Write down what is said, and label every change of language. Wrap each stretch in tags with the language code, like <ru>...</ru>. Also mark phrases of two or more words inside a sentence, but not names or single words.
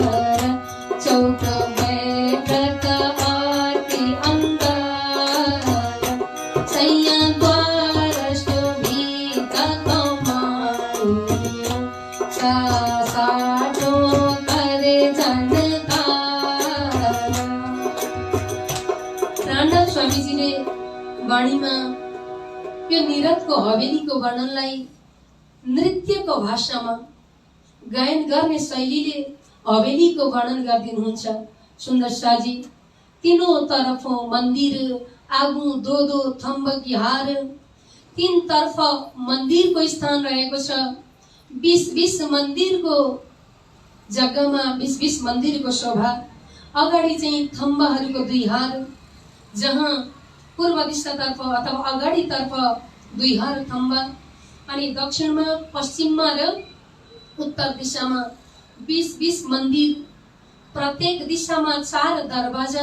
<hi>चौक बैठत अति अंदर। सैया द्वार शोभित कमानियो, साठो करे झनकार।</hi> <ne>प्राणनाथ स्वामीजीले वाणीमा यो निरतको हवेलीको वर्णनलाई नृत्यको भाषामा गायन गर्ने शैलीले हवेलीको वर्णन गरिदिनुहुन्छ।</ne> <hi>सुन्दर शाहजी, तीनों तरफ मन्दिर, आगू दो दो थम्ब की हार।</hi> <ne>3 तर्फ मन्दिरको स्थान रहेको छ। 20 मन्दिरको जग्गामा 20 मन्दिरको शोभा। अगाडि चाहिँ थम्बाहरूको 2 हार, जहाँ पूर्व दिशातर्फ अथवा अगाडितर्फ 2 हार थम्बा, अनि दक्षिणमा, पश्चिममा र उत्तर दिशामा 20 मन्दिर, प्रत्येक दिशामा 4 दरवाजा।</ne>